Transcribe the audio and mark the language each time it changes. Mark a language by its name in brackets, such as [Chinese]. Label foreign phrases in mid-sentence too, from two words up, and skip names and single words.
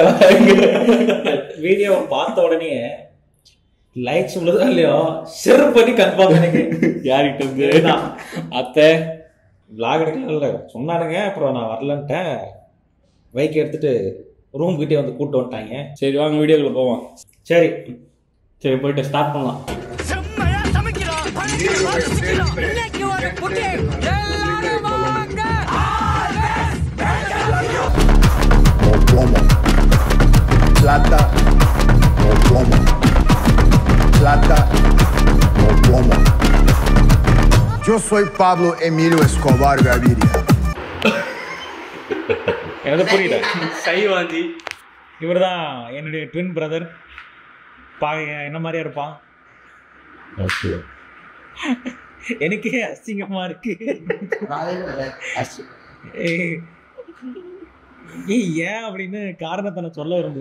[Tamil] வீடியோவை பார்த்த உடனே லைக்ஸ் உள்ளதா இல்லையோ ஷேர் பண்ணி கன்ஃபார்ம் பண்ணிக்க. யார்கிட்ட இருந்து? அத்தை விளாக் எடுக்கலாம் இல்லை சொன்னானுங்க. அப்புறம் நான் வரலன்ட்டேன். பைக் எடுத்துட்டு ரூம் கிட்டே வந்து கூப்பிட்டு வந்துட்டாங்க. சரி வாங்க வீடியோக்குள்ள போவோம். சரி சரி போயிட்டு ஸ்டார்ட் பண்ணலாம். [Spanish] Plata o plomo. Plata o plomo. Yo soy Pablo Emilio Escobar Gaviria. [Tamil] எனக்கு புரியல. சைவாந்தி இவர் தான் என்னுடைய [English] twin brother. [Tamil] என்ன மாதிரியா இருப்பான். எனக்கே அசிங்கமா இருக்கு. ஏன் அப்படின்னு காரணத்தை நான் சொல்ல விரும்பல.